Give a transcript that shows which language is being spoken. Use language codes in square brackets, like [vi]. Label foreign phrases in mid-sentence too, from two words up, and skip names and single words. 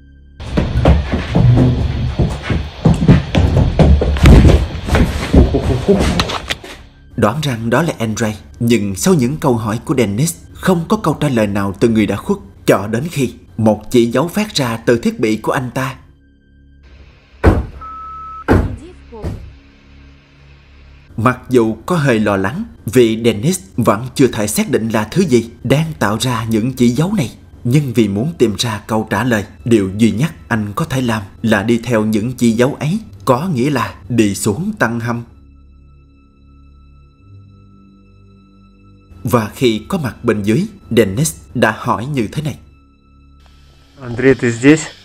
[vi] Đoán rằng đó là Andre, nhưng sau những câu hỏi của Dennis, không có câu trả lời nào từ người đã khuất, cho đến khi một chỉ dấu phát ra từ thiết bị của anh ta. [ru] Иди в пол. [vi] Mặc dù có hơi lo lắng vì Dennis vẫn chưa thể xác định là thứ gì đang tạo ra những chỉ dấu này, nhưng vì muốn tìm ra câu trả lời, điều duy nhất anh có thể làm là đi theo những chỉ dấu ấy, có nghĩa là đi xuống tầng hầm. Và khi có mặt bên dưới, Dennis đã hỏi như thế này. [ru] Андрей, ты здесь?